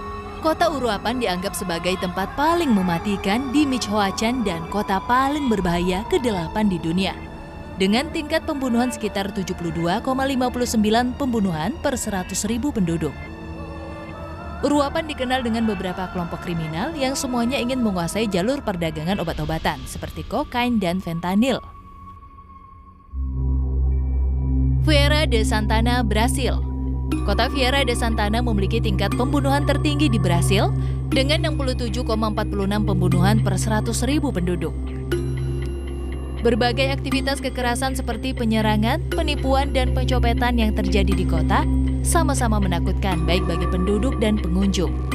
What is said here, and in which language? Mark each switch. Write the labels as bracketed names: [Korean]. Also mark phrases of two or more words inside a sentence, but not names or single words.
[Indonesian] Kota Uruapan dianggap sebagai tempat paling mematikan di Michoacán dan kota paling berbahaya ke-8 di dunia, dengan tingkat pembunuhan sekitar 72,59 pembunuhan per 100.000 penduduk. Uruapan dikenal dengan beberapa kelompok kriminal yang semuanya ingin menguasai jalur perdagangan obat-obatan seperti kokain dan fentanil. Feira de Santana, Brasil. Kota Feira de Santana memiliki tingkat pembunuhan tertinggi di Brasil dengan 67,46 pembunuhan per 100.000 penduduk. Berbagai aktivitas kekerasan seperti penyerangan, penipuan, dan pencopetan yang terjadi di kota sama-sama menakutkan baik bagi penduduk dan pengunjung.